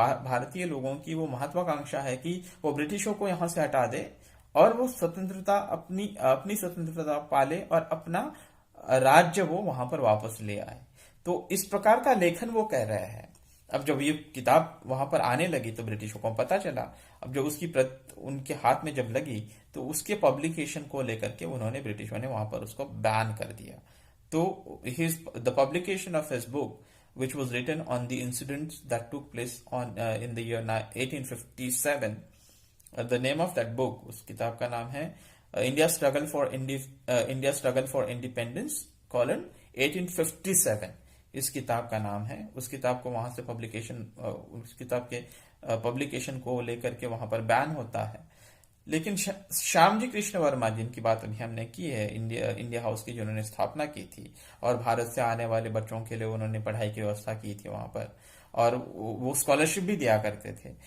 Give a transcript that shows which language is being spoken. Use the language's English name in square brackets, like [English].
[Hindi] भारतीय लोगों की वो महत्वाकांक्षा है कि वो ब्रिटिशों को यहां से हटा दे और वो स्वतंत्रता, अपनी स्वतंत्रता पाले और अपना राज्य वो वहां पर वापस ले आए. तो इस प्रकार का लेखन वो कह रहे हैं. अब जब ये किताब वहां पर आने लगी तो ब्रिटिशों को पता चला. अब जब उसकी प्रत उनके हाथ में जब लगी तो उसके पब्लिकेशन को लेकर के उन्होंने, ब्रिटिशों ने वहां पर उसको बैन कर दिया. [English] तो the publication of his book, which was written on the incidents that took place in the year 1857. The name of that book, [Hindi] उस किताब का नाम है [English] India Struggle for Independence, 1857. [Hindi] इस किताब का नाम है. उस किताब को वहां से उस किताब के पब्लिकेशन को लेकर के वहां पर बैन होता है. लेकिन श्यामजी कृष्ण वर्मा, जिनकी बात अभी हमने की है, इंडिया हाउस की जिन्होंने स्थापना की थी और भारत से आने वाले बच्चों के लिए उन्होंने पढ़ाई की व्यवस्था की थी वहां पर, और वो स्कॉलरशिप भी दिया करते थे.